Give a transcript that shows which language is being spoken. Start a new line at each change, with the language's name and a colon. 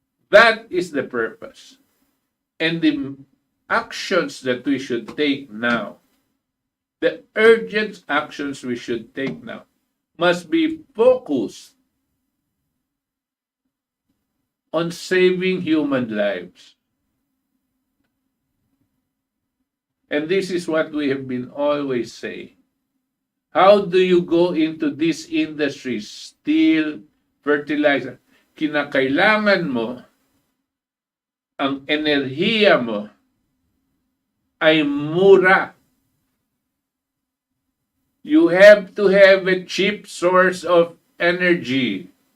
English: That is the purpose. And the actions that we should take now, the urgent actions we should take now, must be focused on saving human lives. And this is what we have been always saying. How do you go into these industries, steel, fertilizer?
Filipino: Kinakailangan mo, ang enerhiya mo ay mura.
English: You have to have a cheap source of energy.